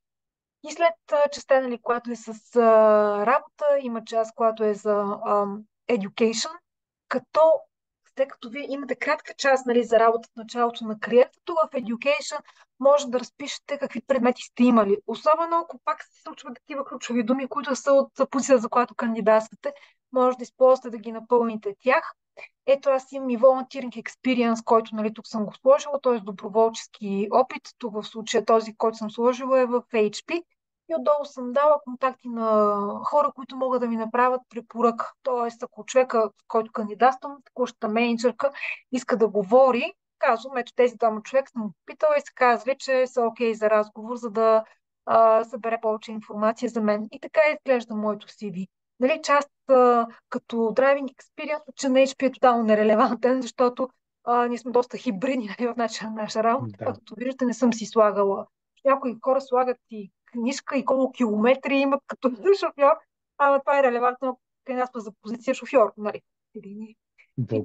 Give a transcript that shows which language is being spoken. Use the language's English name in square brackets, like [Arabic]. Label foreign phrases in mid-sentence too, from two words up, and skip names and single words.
[Bulgarian] И след частта, нали, която е с работа, има част, която е за education, като тъй като вие имате кратка част, нали, за работа в началото на кариерата, тук в education може да разпишете какви предмети сте имали. Особено ако пак се случват такива ключови думи, които са от позиция, за която кандидатствате, може да използвате да ги напълните тях. Ето аз имам и [English] volunteering experience, [Bulgarian] който, нали, тук съм го сложила, т.е. доброволчески опит. Тук в случая този, който съм сложила е в HP. И отдолу съм дала контакти на хора, които могат да ми направят препоръка. Тоест, ако човека, който кандидатствам, текущата менеджерка, иска да говори, казвам, ето тези двама човек съм питала и се казали, че са окей за разговор, за да събере повече информация за мен. И така изглежда моето CV. Нали, част като [English] driving experience, [Bulgarian] че на HP е тотално нерелевантен, защото ние сме доста хибридни, нали, в начина на наша работа. Да, Както виждате, не съм си слагала. Някои хора слагат и книжка и колко километри имат като шофьор, ама това е релевантно, ако кандидатства за позиция шофьор. Нали? И